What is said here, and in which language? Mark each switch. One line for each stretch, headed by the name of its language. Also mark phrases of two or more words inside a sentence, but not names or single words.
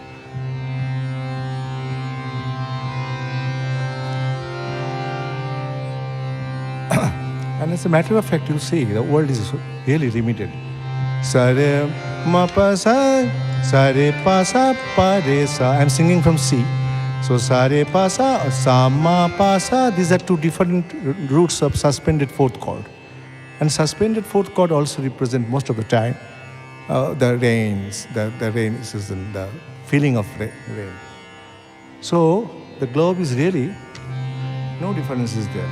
English: And as a matter of fact, you see, the world is really limited. Sa re ma pa sa pa re sa. I'm singing from C. So sa re pa sa ma pa sa. These are 2 different roots of suspended 4th chord. And suspended 4th chord also represent most of the time the rains, the rain season, the feeling of rain. So the globe is really, no difference is there.